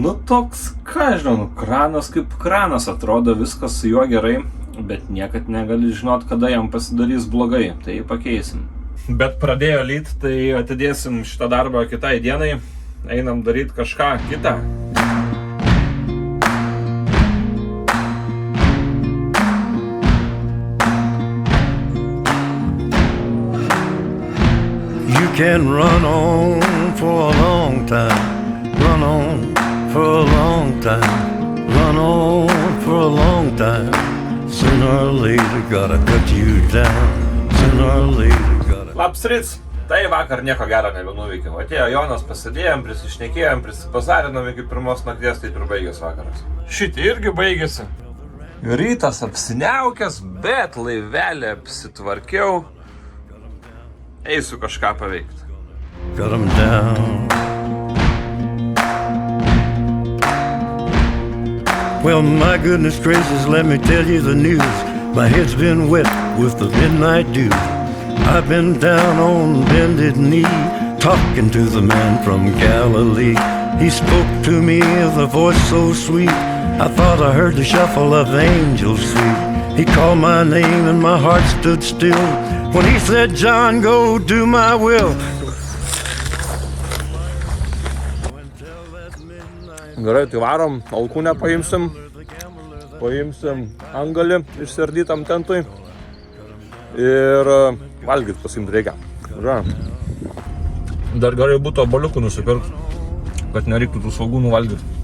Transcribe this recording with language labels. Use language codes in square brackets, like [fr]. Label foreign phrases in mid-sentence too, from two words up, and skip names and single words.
[lt] toks, ką žinau, kranas kaip kranas, atrodo viskas su juo gerai, bet niekad negali žinot, kada jam pasidarys blogai, tai pakeisim. Bet pradėjo lyt, tai atidėsim šitą darbą kitai dienai, einam daryti kažką kitą. [en] You can run on for a long time, run on for a long time, run on for a long time. Sooner or later gotta cut you down, sooner or later gotta... [lt] Labs ryts! Tai vakar nieko gero nebenuveikiau. Atėjo Jonas, pasidėjom, prisišnekėjom, prisipazarinom iki pirmos nakties, taip ir baigės vakaras. Šitį irgi baigėsi. Rytas apsiniaukęs, bet laivelį apsitvarkiau. Eisiu kažką paveikti. [en] Cut 'em down. Well, my goodness gracious, let me tell you the news. My head's been wet with the midnight dew. I've been down on bended knee, talking to the man from Galilee. He spoke to me with a voice so sweet, I thought I heard the shuffle of angels sweet. He called my name and my heart stood still when he said, John, go do my will. [lt] Gerai, tai varom, alkūnę paimsim angalį išsiardytam tentui ir valgyt pasiimt reikia. Dar gerai būtų obaliukų nusipirkt, kad nereiktų tų svogūnų valgyt.